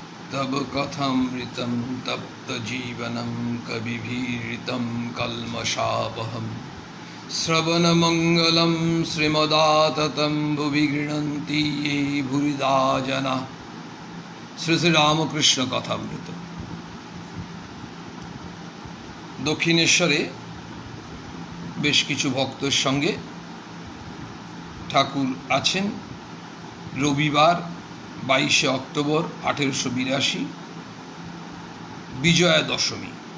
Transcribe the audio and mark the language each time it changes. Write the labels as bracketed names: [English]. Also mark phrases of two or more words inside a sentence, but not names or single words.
[Sanskrit] तब कथमृतं तप्तजीवनं कविभिरीतं कल्मषापहं श्रवणमङ्गलं श्रीमदाततं भुवि गृह्णन्ति ये भूरिदा जनाः। [Bangla] শ্রী শ্রী রামকৃষ্ণ কথামৃত। দক্ষিণেশ্বরে বেশ কিছু ভক্তের সঙ্গে ঠাকুর আছেন। রবিবার 22শে অক্টোবর 1882 বিজয়া দশমী।